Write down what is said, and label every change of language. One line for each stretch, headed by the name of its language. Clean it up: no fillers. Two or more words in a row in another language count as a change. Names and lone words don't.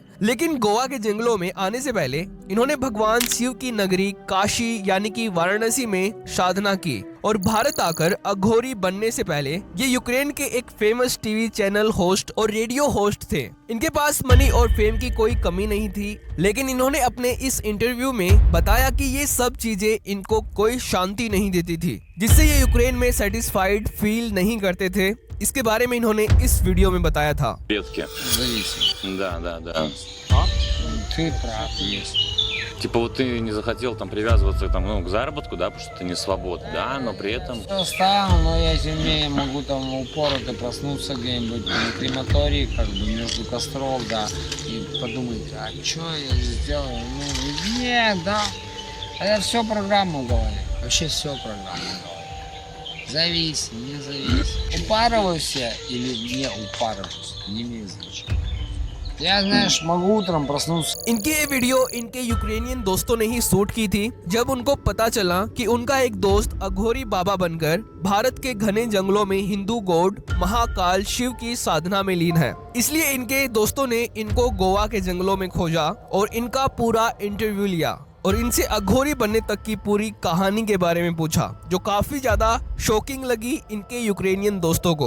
Hindi: लेकिन गोवा के जंगलों में आने से पहले इन्होंने भगवान शिव की नगरी काशी यानी कि वाराणसी में साधना की, और भारत आकर अघोरी बनने से पहले ये यूक्रेन के एक
English: famous TV channel host
Hindi: और
English: radio host
Hindi: थे। इनके पास मनी और फेम की कोई कमी नहीं थी, लेकिन इन्होंने अपने इस इंटरव्यू में बताया कि ये सब चीजें इनको कोई शांति नहीं देती थी, जिससे ये यूक्रेन में
English: satisfied feel
Hindi: नहीं करते थे। इसके बारे में इन्होंने इस वीडियो में बताया था।
Russian: Зависит. Да. Ты прав, есть. Типа вот ты не захотел там привязываться там, к заработку, да, потому что ты не свободен, да, но при этом... Все оставил, но я тем не менее могу там упорото проснуться где-нибудь на крематории, как бы между костров, да, и подумать, а что я сделаю? Ну, нет, да. Это все программа в голове. Вообще все программа в голове. Зависи, не зависи. Упарывайся или не упарывайся, не имеет значения. Я, знаешь, могу утром проснуться.
Hindi: इनकी ये वीडियो इनके यूक्रेनियन दोस्तों ने ही शूट की थी, जब उनको पता चला कि उनका एक दोस्त अघोरी बाबा बनकर भारत के घने जंगलों में हिंदू गॉड महाकाल शिव की साधना में लीन है। इसलिए इनके दोस्तों ने इनको गोवा के जंगलों में खोजा और इनका पूरा इंटरव्यू लिया, और इनसे अघोरी बनने तक की पूरी कहानी के बारे में पूछा, जो काफी ज्यादा शॉकिंग लगी इनके यूक्रेनियन दोस्तों को।